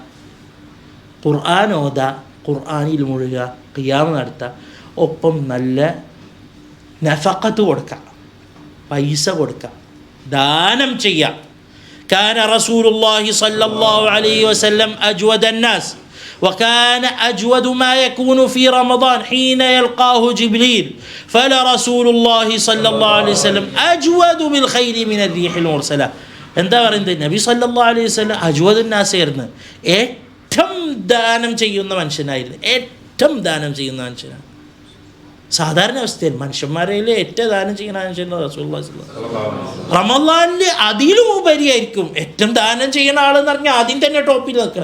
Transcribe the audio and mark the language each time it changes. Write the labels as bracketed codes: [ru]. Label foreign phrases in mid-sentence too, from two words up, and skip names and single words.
[ml] ഖുർആൻ ഓതുക, ഖുർആനിൽ മുഴുകുക, ഖിയാം നടത്തുക, ഒപ്പം നല്ല നഫഖത്ത് കൊടുക്കുക, പൈസ കൊടുക്കുക, ദാനം ചെയ്യുക. [ar] كان رسول الله صلى الله عليه وسلم أجود الناس وكان أجود ما يكون في رمضان حين يلقاه جبريل فلرسول الله صلى الله عليه وسلم أجود بالخير من الريح المرسلة. [ml] എന്താ പറയുന്നത്? നബി [ar] صلى الله عليه وسلم أجود الناس [ml] ആയിരുന്നു, ഏറ്റവും ദാനം ചെയ്യുന്ന മനുഷ്യനായിരുന്നു, ഏറ്റവും ദാനം ചെയ്യുന്ന മനുഷ്യനാണ്. സാധാരണ അവസ്ഥയിൽ മനുഷ്യന്മാരിൽ ഏറ്റവും ദാനം ചെയ്യുന്ന മനുഷ്യൻ [ar] رسول الله صلى الله عليه وسلم. [ml] റമളാനിൽ അതിലും ഉപരിയായിരിക്കും ഏറ്റവും ദാനം ചെയ്യുന്ന ആളെന്ന് പറഞ്ഞാൽ ആദ്യം തന്നെ ടോപ്പിൽ നിൽക്കണം.